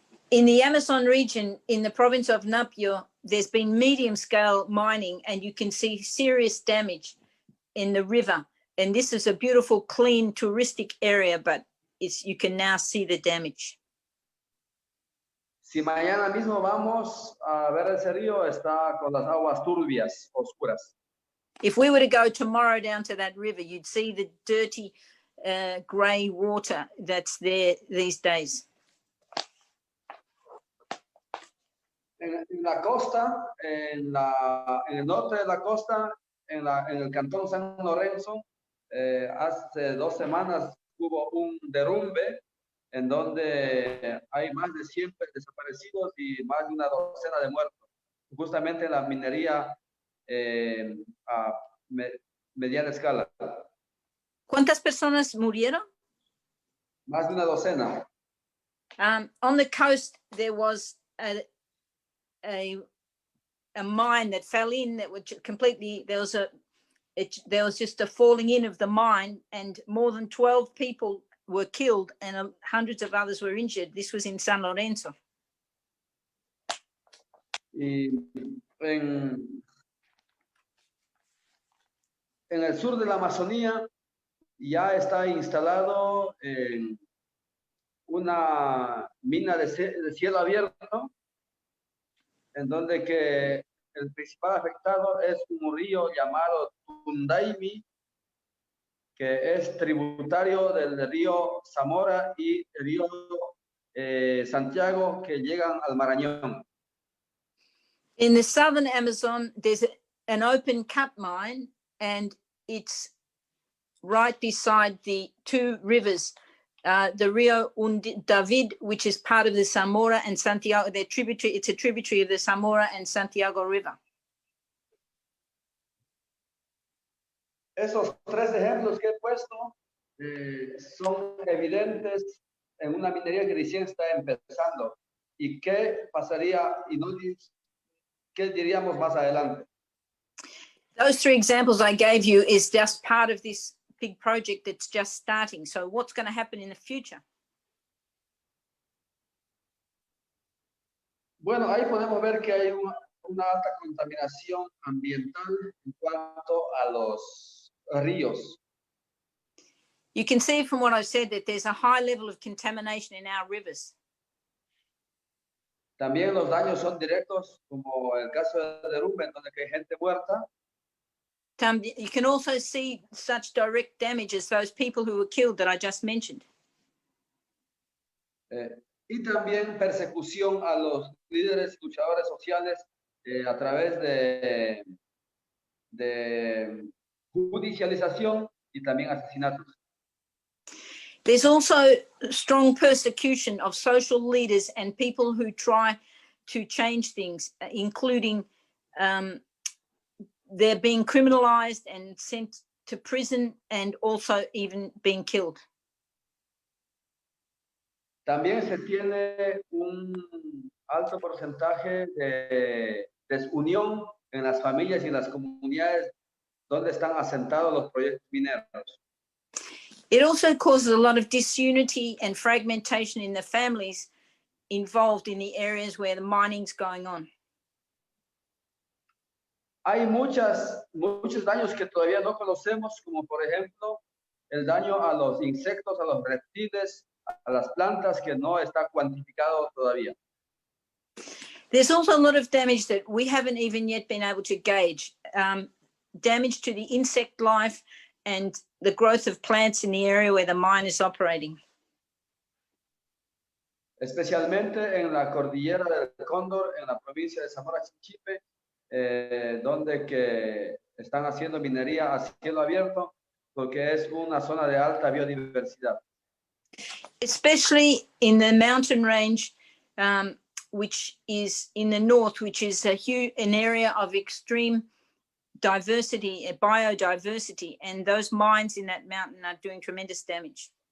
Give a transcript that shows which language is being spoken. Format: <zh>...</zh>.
<en>In the Amazon region, in the province of Napo, there's been medium scale mining and you can see serious damage in the river. And this is a beautiful, clean, touristic area, but you can now see the damage.</en> <es>Si mañana mismo vamos a ver ese río, está con las aguas turbias, oscuras.</es> <en>If we were to go tomorrow down to that river, you'd see the dirty grey water that's there these days.</en> <es>En la costa, en el norte de la costa, en el cantón San Lorenzo, hace 2 semanas hubo un derrumbe en donde hay más de 100 desaparecidos y más de una docena de muertos. Justamente la minería a mediana escala. ¿Cuántas personas murieron? Más de una docena.</es> <en>On the coast, there was a mine that fell in that was completely, there was just a falling in of the mine and more than 12 people were killed and hundreds of others were injured. This was in San Lorenzo.</en> <es>Y en el sur de la Amazonía ya está instalado una mina de cielo abierto, en donde que el principal afectado es un río llamado Tundaimi, que es tributario del río Zamora y el río Santiago, que llegan al Marañón.</es> <en>In the southern Amazon, there's an open cut mine, and it's right beside the 2 rivers, the Rio David, which is part of the Zamora and Santiago, they're tributary, it's a tributary of the Zamora and Santiago River.</en> <es>Esos 3 ejemplos que he puesto son evidentes en una minería que recién está empezando. ¿Y qué pasaría y qué diríamos más adelante?</es> <en>Those 3 examples I gave you is just part of this big project that's just starting. So what's going to happen in the future?</en> <es>Bueno, ahí podemos ver que hay una alta contaminación ambiental en cuanto a los ríos.</es> <en>You can see from what I said that there's a high level of contamination in our rivers.</en> <es>También los daños son directos, como el caso de derrumbe, en donde hay gente muerta.</es> <en>You can also see such direct damage as those people who were killed that I just mentioned.</en> <es>Y también persecución a los líderes y luchadores sociales a través de judicialización y también asesinatos.</es> <en>There's also strong persecution of social leaders and people who try to change things, including they're being criminalized and sent to prison and also even being killed.</en> <es>También se tiene un alto porcentaje de desunión en las familias y en las comunidades donde están asentados los proyectos mineros.</es> <en>It also causes a lot of disunity and fragmentation in the families involved in the areas where the mining's going on.</en> <es>Hay muchos daños que todavía no conocemos, como por ejemplo el daño a los insectos, a los reptiles, a las plantas, que no está cuantificado todavía.</es> <en>There's also a lot of damage that we haven't even yet been able to gauge. damage to the insect life and the growth of plants in the area where the mine is operating.</en> <es>Especialmente en la cordillera del Cóndor, en la provincia de Zamora Chinchipe, donde que están haciendo minería a cielo abierto, porque es una zona de alta biodiversidad.</es> <en>Especially in the mountain range, which is in the north, which is an area of extreme diversity, biodiversity, and those mines in that mountain are doing tremendous damage.</en>